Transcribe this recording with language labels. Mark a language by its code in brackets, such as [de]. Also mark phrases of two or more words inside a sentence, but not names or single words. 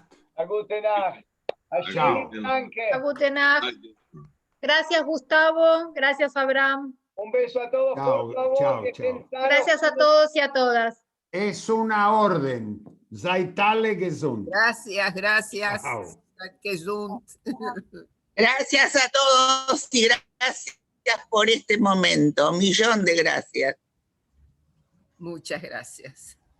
[de] A gute Nacht. [es] Chao. [de] Gute Nacht. [es] Gracias, Gustavo. Gracias, Abraham. Un beso a todos, Chao, por favor. chao, Que chao. estén sanos. Gracias a todos y a todas. Es una orden. [de] Seid alle gesund. [es] Gracias, gracias. Chao. Gesund. Gracias a todos y gracias por este momento. Un millón de gracias. Muchas gracias.